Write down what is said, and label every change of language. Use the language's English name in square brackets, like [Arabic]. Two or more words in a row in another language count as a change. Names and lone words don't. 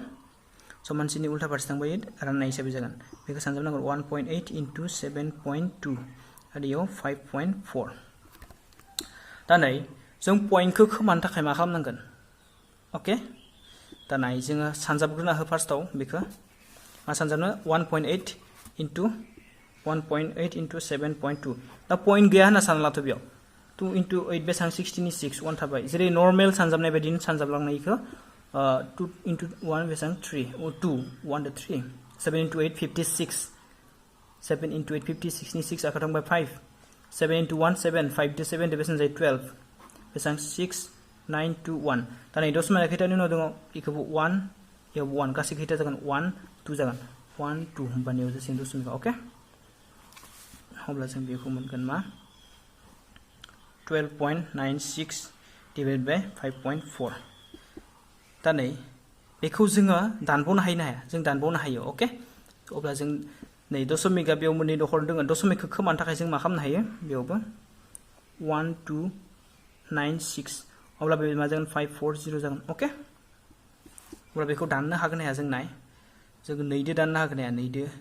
[Bodo] समानसिननि उल्टा फारसे थांबा राननाय हिसाबै जागोन बेखौ सानजाबनांगोन 1.8 into 7.2 आरो इयाव 5.4 दा नै जों पइन्टखौ खोमानो थाखाय मा खालामनांगोन ओके दा नाय जोङो सानजाबग्रोना हो फार्स्टआव बेखौ मा सानजाबनो 1.8 into 1.8 into 7.2 दा पॉइंट गैया होनना सानलाथ' बेयाव 2 into 8 बेसां 16 नि 6 1 थाबाय जेरै नर्मेल सानजाबनाय बायदिनो सानजाबलांनायखौ 2 into 1 बेसां 3 2 1 to 3 7 into 8 56 7 into 8 56 नि 6 आखा थांबाय 5 7 into 1 7 5 to 7 बेसां जायो 12 बेसां 6 9 to 1 दा नै दशमिक खैथानि उनाव दङ इखौबो 1 याव 1 गासै खैथा जागोन 1 2 जागोन 1 2 होमबानियाव जासिगोन दशमिक ओके अब्ला जों बेखौ मोनगोन मा 12.96 [English] divided by [Bodo] 5.4 दा नै बेखौ जोङो दानबावनो हायो ना हाया जों दानबावनो हायो ओके अब्ला जों नै दशमिकआ बेयाव मोननै दखर दङ दशमिकखौ खोमानो थाखाय जों मा खालामनो हायो बेयावबो 1296 अब्ला बे मा जागोन 540 जागोन ओके अब्ला बेखौ दाननो हागोन हाया जों नाय जों 2 दो दाननो हागोन हाया 2 दो